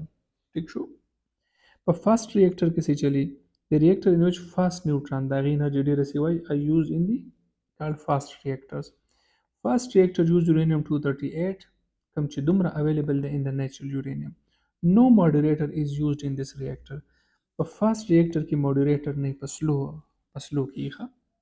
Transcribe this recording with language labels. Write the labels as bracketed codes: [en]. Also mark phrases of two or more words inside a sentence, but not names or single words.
[ps] ٹھیک شو. په [en] fast reactor [ps] کې څه چلی؟ [en] The reactor in which fast neutron [ps] د هغې انرژي ډېره سوی [en] are used in the called fast reactors. Fast reactor use uranium-238 [ps] کوم چې دومره available دی [en] in the natural uranium. No moderator is used in this reactor. [ps] په [en] fast reactor [ps] کې moderator نه په slow کې ښه.